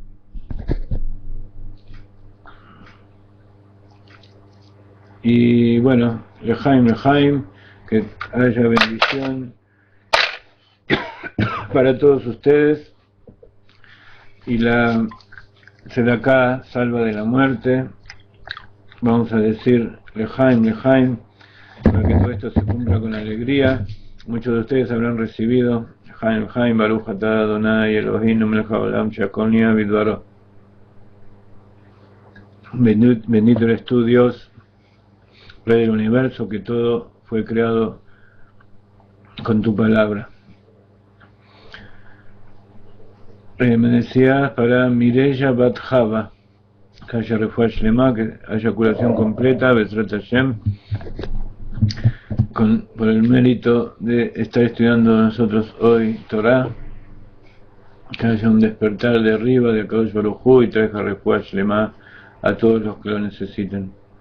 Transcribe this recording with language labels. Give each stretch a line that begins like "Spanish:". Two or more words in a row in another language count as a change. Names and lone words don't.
Spanish: Y bueno, Lejaim, que haya bendición para todos ustedes. Y la tzedaká salva de la muerte. Vamos a decir Lejaim, para que todo esto se cumpla con alegría. Muchos de ustedes habrán recibido Lejaim,
Hebrew: ברוך אתה אדוני אלוהינו מלך העולם שהכל נהיה בדברו.
Spanish: Bendito eres tú, Dios, Rey del universo, que todo fue creado con tu palabra. Me decías para Mireya Bat Java, que haya
Hebrew: רפואה שלמה,
Spanish: que haya curación completa,
Hebrew: בעזרת השם,
Spanish: por el mérito de estar estudiando nosotros hoy Torah, que haya un despertar de arriba de
Hebrew: הקדוש ברוך הוא
Spanish: y traiga
Hebrew: רפואה שלמה
Spanish: a todos los que lo necesiten.